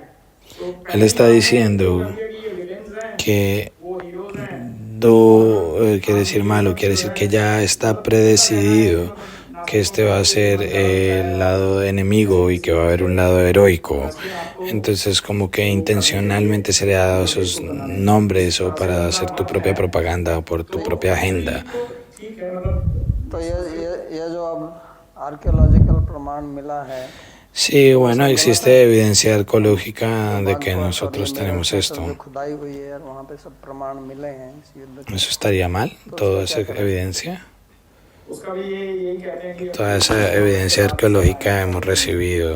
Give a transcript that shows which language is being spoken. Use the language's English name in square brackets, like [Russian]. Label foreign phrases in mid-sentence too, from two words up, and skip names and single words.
[Spanish] Él está diciendo que Do quiere decir malo, quiere decir que ya está predecidido que este va a ser el lado enemigo y que va a haber un lado heroico. Entonces como que intencionalmente se le ha dado esos nombres o para hacer tu propia propaganda o por tu propia agenda. [Hindi] तो ये जो अब आर्कियोलॉजिकल प्रमाण मिला है. [Spanish] Sí, bueno, existe evidencia arqueológica de que nosotros tenemos esto. ¿Eso estaría mal? ¿Toda esa evidencia? Toda esa evidencia arqueológica hemos recibido.